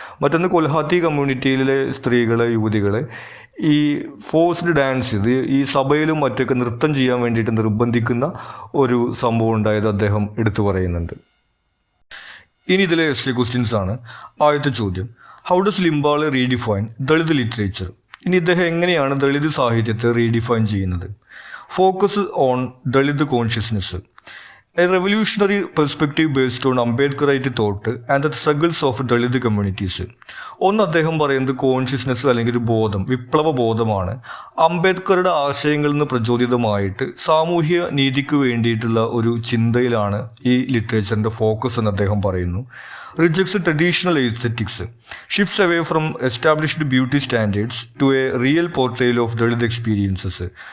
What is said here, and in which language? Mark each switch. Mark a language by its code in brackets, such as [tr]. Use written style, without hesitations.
[ml] മറ്റൊന്ന്, കൊൽഹാത്തി കമ്മ്യൂണിറ്റിയിലെ സ്ത്രീകളെ, യുവതികളെ ഈ ഫോഴ്സ്ഡ് ഡാൻസ്, ഇത് ഈ സഭയിലും മറ്റൊക്കെ നൃത്തം ചെയ്യാൻ വേണ്ടിയിട്ട് നിർബന്ധിക്കുന്ന ഒരു സംഭവം ഉണ്ടായത് അദ്ദേഹം എടുത്തു പറയുന്നുണ്ട്. ഇനി ഇതിലെ എസ്സേ ക്വസ്റ്റ്യൻസ് ആണ്. ആദ്യത്തെ ചോദ്യം, [en] How does Limbale redefine Dalit literature? [ml] ഇനി ഇദ്ദേഹം എങ്ങനെയാണ് ദളിത് സാഹിത്യത്തെ റീഡിഫൈൻ ചെയ്യുന്നത്? [en] Focus on Dalit consciousness. A revolutionary perspective based on Ambedkarite thought and the struggles of Dalit communities. [ml] ഒന്ന്, അദ്ദേഹം പറയുന്നത് കോൺഷ്യസ്നെസ് അല്ലെങ്കിൽ ഒരു ബോധം, വിപ്ലവ ബോധമാണ്. അംബേദ്കറുടെ ആശയങ്ങളിൽ നിന്ന് പ്രചോദിതമായിട്ട് സാമൂഹ്യ നീതിക്ക് വേണ്ടിയിട്ടുള്ള ഒരു ചിന്തയിലാണ് ഈ ലിറ്ററേച്ചറിൻ്റെ ഫോക്കസ് എന്ന് അദ്ദേഹം പറയുന്നു. [en] Rejects traditional aesthetics, shifts away from established beauty standards to a real portrayal of Dalit experiences.